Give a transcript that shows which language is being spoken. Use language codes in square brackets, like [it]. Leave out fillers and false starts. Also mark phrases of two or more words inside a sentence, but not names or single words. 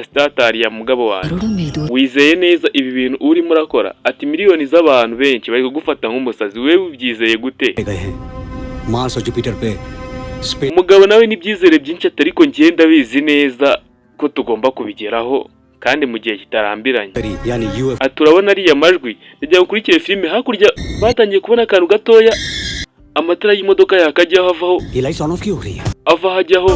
[rw] Siddharth Arya mugabo wawe [hi] करोड़ों मील दूर [rw] wizeye neza ibi bintu urimo urakora? Ati miliyoni z'abantu benshi bari kugufata nk'umusazi, wewe ubyizeye gute? [hi] गए हैं. मार्स और जुपिटर पे [rw] umugabo nawe n'ibyizere byinshi atariko ngenda bizi neza ko tugomba kubigeraho kandi mu gihe kitarambiranye. Turabona ariya majwi ndagira gukurikira filime. Hakurya batangiye kubona akantu gatoya, amatara y'imodoka yakajyaho ava hajyaho.